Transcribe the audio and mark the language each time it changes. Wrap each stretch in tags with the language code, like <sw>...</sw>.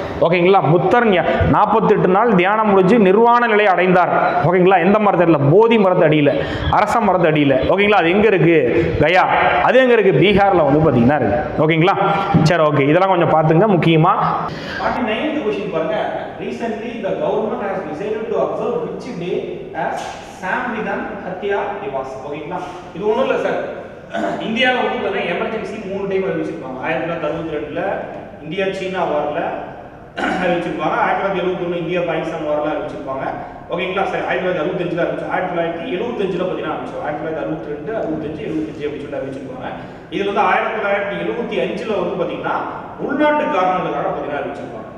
<ta>ஓகேங்களா, புத்தர் 48 நாள் தியானம் முடிஞ்சு நிர்வாண நிலையை அடைந்தார். ஓகேங்களா, எந்த மரத்தில்? போதி மரத்து அடியில், அரச மரத்து அடியில். ஓகேங்களா, அது எங்கே இருக்குது? கயா. அது எங்கே இருக்குது? பீகாரில் வந்து பார்த்தீங்கன்னா இருக்குது. ஓகேங்களா, சரி ஓகே, இதெல்லாம் கொஞ்சம் பார்த்துங்க முக்கியமாக.</ta> <en>49th question</en> <ta>பாருங்க.</ta> <en>Recently the government has decided to observe which day as Samvidhan Hatya Divas.</en> <ta>ஓகேங்களா, இது ஒன்றும் இல்லை சார். இந்தியாவில் வந்து பார்த்தீங்கன்னா எமர்ஜென்சி 3 டைம் அறிவிச்சிருப்பாங்க. 1962ல் இந்தியா சீனா வாரில் அறிவிச்சிருப்பாங்க. 1971 இந்தியா பாகிஸ்தான் வாரில் அறிவிச்சிருப்பாங்க. ஓகேங்களா சார், 1965 அறிவிச்சு, 1975 பார்த்தீங்கன்னா அறிவிச்சோம். 1962, 65, 75 அப்படி சொல்லிட்டு அறிவிச்சிருப்பாங்க. இதில் வந்து 1975 வந்து பார்த்தீங்கன்னா உள்நாட்டு காரணங்களுக்காக பார்த்தீங்கன்னா அறிவிச்சிருப்பாங்க.</ta>